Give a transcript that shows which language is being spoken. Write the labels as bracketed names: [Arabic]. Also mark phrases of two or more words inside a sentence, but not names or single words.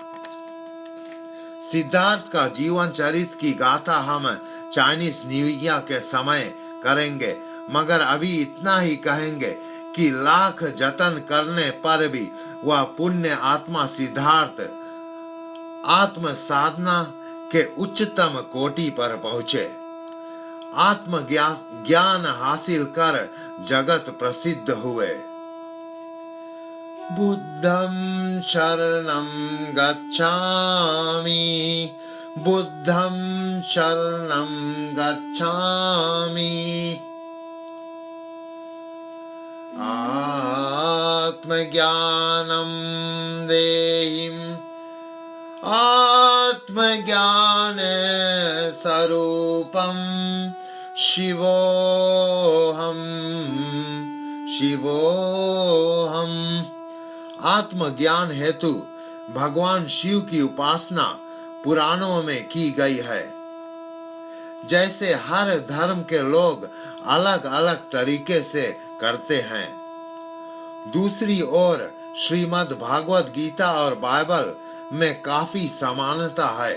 [Hindi] सिद्धार्थ का जीवन चरित्र की गाथा हम चाइनीज न्यू ईयर के समय करेंगे, मगर अभी इतना ही कहेंगे कि लाख जतन करने पर भी वह पुण्य आत्मा सिद्धार्थ आत्म साधना के उच्चतम कोटि पर पहुंचे। आत्म ज्ञान हासिल कर जगत प्रसिद्ध हुए। [Pali] बुद्धं शरणं गच्छामि, बुद्धं शरणं गच्छामि। [Sanskrit] आत्मज्ञानं देहिं आत्मज्ञान स्वरूपं शिवोऽहं शिवोऽहं। [Hindi] आत्मज्ञान हेतु भगवान शिव की उपासना पुराणों में की गई है। जैसे हर धर्म के लोग अलग अलग तरीके से करते हैं। दूसरी ओर श्रीमद् भागवत गीता और बाइबल में काफी समानता है।